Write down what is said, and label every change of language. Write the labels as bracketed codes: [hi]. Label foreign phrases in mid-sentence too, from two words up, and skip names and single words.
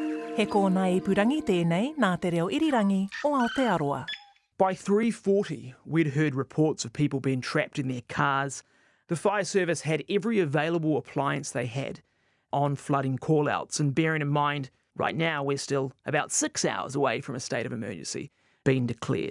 [mi] He kōna ipurangi tēnei nā te reo irirangi o Aotearoa. [en] By 3:40, we'd heard reports of people being trapped in their cars. The fire service had every available appliance they had on flooding call-outs, and bearing in mind, right now we're still about 6 hours away from a state of emergency being declared.